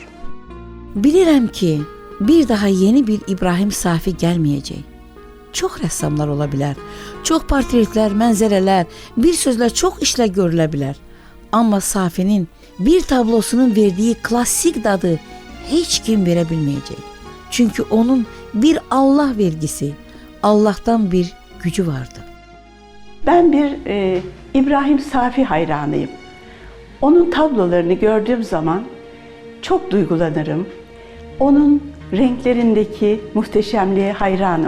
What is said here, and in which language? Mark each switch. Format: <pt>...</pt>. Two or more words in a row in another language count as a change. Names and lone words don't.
<az>Bilirəm ki, bir daha yeni bir İbrahim Safi gəlməyəcək. Çox rəssamlar ola bilər, çox portretlər, mənzərələr, bir sözlə çox işlər görülə bilər. Amma Safinin bir tablosunun verdiyi klassik dadı heç kim verə bilməyəcək. Çünki onun bir Allah vergisi, Allah'tan bir gücü vardı.</az> <tr>Ben bir İbrahim Safi hayranıyım. Onun tablolarını gördüğüm zaman çok duygulanırım. Onun renklerindeki muhteşemliğe hayranım.</tr>